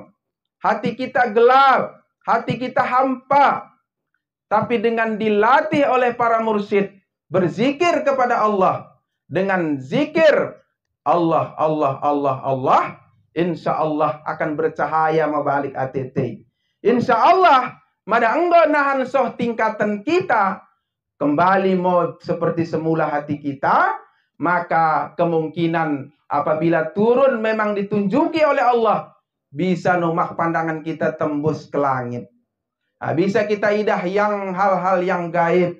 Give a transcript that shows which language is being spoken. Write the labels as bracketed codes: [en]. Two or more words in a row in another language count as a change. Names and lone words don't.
[id] Hati kita gelap, hati kita hampa. Tapi dengan dilatih oleh para mursyid, berzikir kepada Allah dengan zikir Allah, [ar] إن شاء الله [id] akan bercahaya mabalik ATT. [ar] إن شاء الله [btx] mada enggo nahan soh [id] tingkatan kita kembali mau seperti semula hati kita, maka kemungkinan apabila turun memang ditunjuki oleh Allah, bisa numah pandangan kita tembus ke langit. Bisa kita idah yang hal-hal yang gaib.